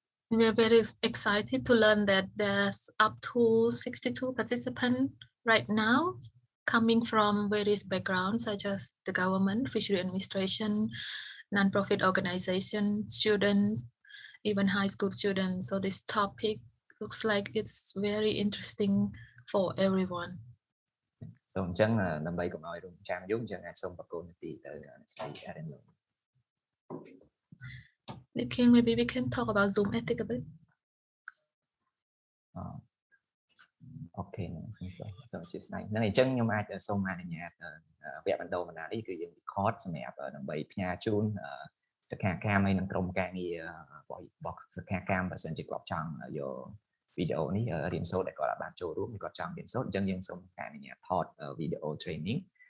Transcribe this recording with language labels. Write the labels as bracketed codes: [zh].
[en] We are very excited to learn that there's up to 62 participants right now coming from various backgrounds such as the government, fishery administration, non-profit organizations, students, even high school students. So this topic looks like it's very interesting for everyone. [km] So អញ្ចឹងដើម្បីកុំឲ្យរំចាំយូរអញ្ចឹងអាចសូមបកគោលនីតិទៅស្រី Erin Lowry. [en] King, maybe we can talk about Zoom ethics a bit. [km] Okay សូមអធិស្ឋានហ្នឹងអញ្ចឹងខ្ញុំអាចសូមអនុញ្ញាតវគ្គបណ្ដុះបណ្ដាលនេះគឺយើង record សម្រាប់ដើម្បីផ្ញើជូនសិក្ខាកាមហើយនឹងក្រុមការងាររបស់សិក្ខាកាមបើសិនជាគាត់ចង់យកវីដេអូនេះរៀនសូត្រដែលគាត់បានចូលរួមគាត់ចង់រៀនសូត្រអញ្ចឹងយើងសូមការអនុញ្ញាតថតវីដេអូ training